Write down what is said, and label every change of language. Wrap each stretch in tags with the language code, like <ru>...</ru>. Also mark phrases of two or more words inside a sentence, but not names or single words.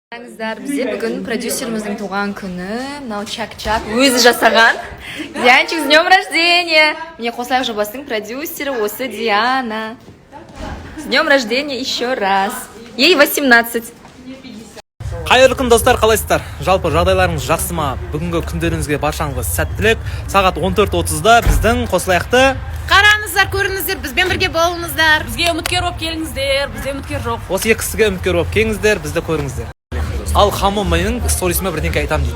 <kk>Бізде бүгін продюсеріміздің туған күні, мынау чак-чак өзі жасаған. Дианчик,</kk> <ru>с днем рождения!</ru> <kk>Мне қосылайық жобасының продюсері осы Диана.</kk> <ru>С днем рождения еще раз. Ей 18.</ru> <kk>Қайырлы күн достар, қалайсыздар? Жалпы жағдайларыңыз жақсы ма? Бүгінгі күндеріңізге баршаңызға сәттілік. Сағат 14:30-да біздің қосылайықты қараңыздар, көріңіздер, бізбен бірге болыңыздар. Бізге үміткер болып келіңіздер, бізде үміткер жоқ. осы екі кісіге үміткер болып келіңіздер, бізді көріңіздер. Ал Хамо менің сторисіме бірдеңке айтамын дейді.</kk>